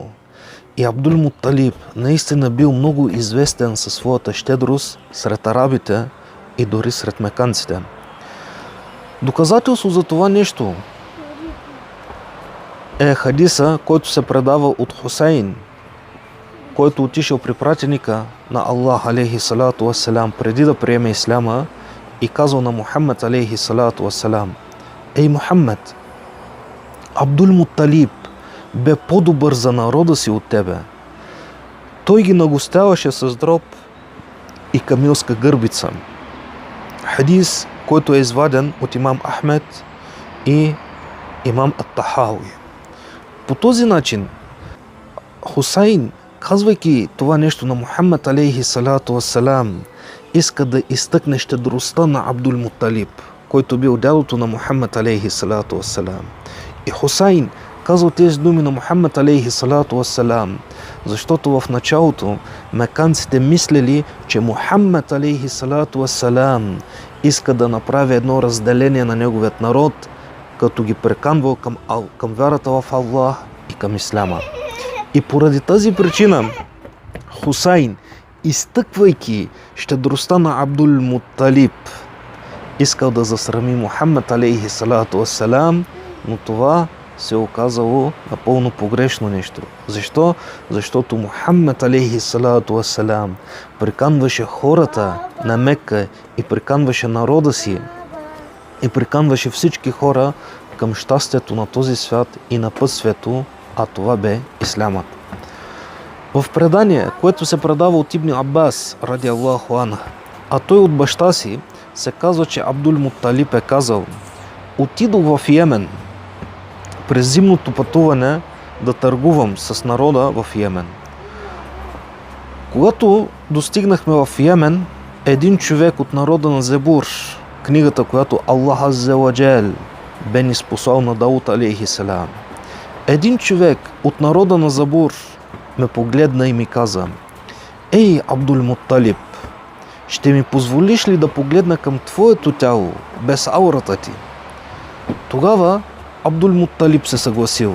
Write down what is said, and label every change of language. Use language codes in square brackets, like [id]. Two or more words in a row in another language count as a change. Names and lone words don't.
[bg] И Абдул-Мутталиб наистина бил много известен със своята щедрост сред арабите и дори сред меканците. Доказателство за това нещо е хадиса, който се предава от Хусейн, който отишъл при пратеника на Аллах [ar] عليه الصلاة والسلام [bg] преди да приеме исляма и казал на Мухаммад [ar] عليه الصلاة والسلام: [bg] "Ей Мухаммад, Абдул-Мутталиб бе по-добър за народа си от тебе. Той ги нагостяваше с дроб и камилска гърбица." Хадис, който е изваден от имам Ахмед и имам Ат-Тахауи. По този начин Хусейн казвайки това нещо на Мухаммед [ar] عليه الصلاة والسلام, [bg] иска да изтъкне щедростта на Абдул Муталиб, който бил дядото на Мухаммед [ar] عليه الصلاة والسلام. [bg] И Хусайн казал тези думи на Мухаммед [ar] عليه الصلاة والسلام, [bg] защото в началото меканците мислели, че Мухаммед [ar] عليه الصلاة والسلام [bg] иска да направи едно разделение на неговият народ, като ги преканвал към вярата в Аллах и към исляма. И поради тази причина Хусайн, изтъквайки щедростта на Абдул Муталиб, искал да засрами Мухаммед [ar] عليه الصلاة والسلام, [bg] но това се оказало напълно погрешно нещо. Защо? Защото Мухаммед [ar] عليه الصلاة والسلام [bg] приканваше хората на Мекка и приканваше народа си и приканваше всички хора към щастието на този свят и на пътствието, а това бе ислямът. В предание, което се предава от Ибн Аббас, [ar] رضي الله عنه, [bg] а той от баща си, се казва, че Абдул Муталиб е казал: отидох в Йемен през зимното пътуване да търгувам с народа в Йемен. Когато достигнахме в Йемен, един човек от народа на Зебур, книгата, която Аллах [ar] عز وجل [bg] бе ниспослал на Дауд [ar] عليه السلام, [bg] един човек от народа на Забур ме погледна и ми каза: ей, Абдул Муталиб, ще ми позволиш ли да погледна към твоето тяло без аурата ти? Тогава Абдул Муталиб се съгласил.